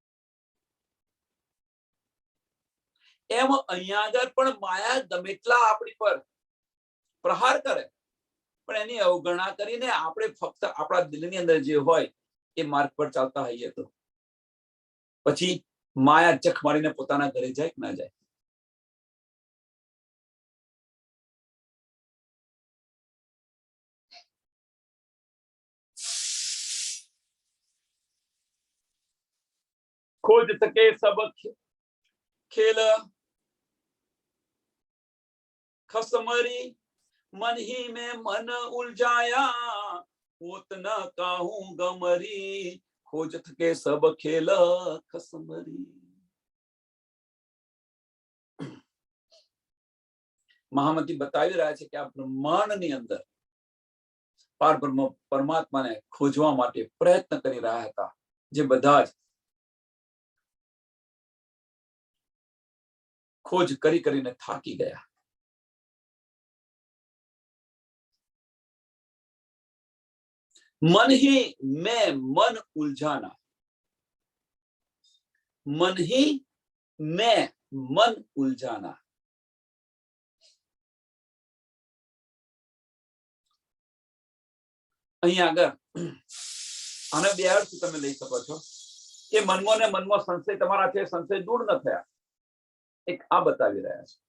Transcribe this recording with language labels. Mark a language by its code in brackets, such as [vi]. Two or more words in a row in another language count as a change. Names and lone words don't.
[gu] એમ અહીંયા આગળ પણ માયા ગમે એટલા આપણી પર પ્રહાર કરે, પણ એની અવગણના કરીને આપણે ફક્ત આપણા દિલની અંદર જે હોય એ માર્ગ પર ચાલતા હોઈએ તો પછી માયા ચખ મારીને પોતાના ઘરે જાય કે ના જાય? [hi] खोज सके सब खेल खसमरी, मन ही में मन उलझाया, होत न काहू गमरी, खोज सके सब खेल खसमरी. [gu] મહામતી બતાવી રહ્યા છે કે આ બ્રહ્માંડની અંદર પાર બ્રહ્મ પરમાત્માને ખોજવા માટે પ્રયત્ન કરી રહ્યા હતા, જે બધા જ खोज करी કરીને થાકી ગયા. [hi] मन ही में मन उलझाना, मन ही में मन उलझाना. [gu] અહીંયા આગળ આને બે અર્થ તમે લઈ શકો છો કે મનમાં ને મનમાં સંશય તમારા છે, સંશય દૂર ન થયા. એક આ બતાવી રહ્યા છે.